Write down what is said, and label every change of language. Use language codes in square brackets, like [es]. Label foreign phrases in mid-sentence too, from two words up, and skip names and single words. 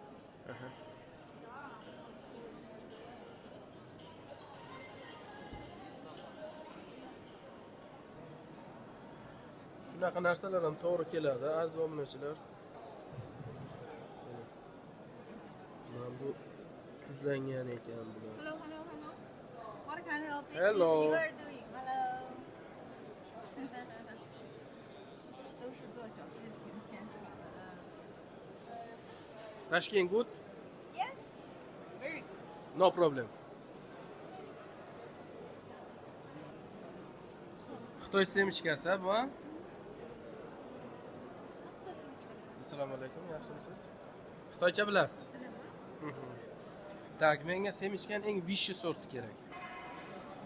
[uz] Shunaqa narsalar ham to'g'ri keladi, aziz obunachilar. Mana bu tuzlangan ekan bular. [en] Hello. What can I help you? Hello. You are doing? [zh] Hello. 都是做小视频宣传的。 [en] Tashkent good? Yes. Very good. No problem. [uz] Xitoy semichkasi bu, ha? Assalomu alaykum, yaxshimisiz? Xitoycha bilasiz? Tak, menga semichkan eng [ru] высший сорти [uz] kerak.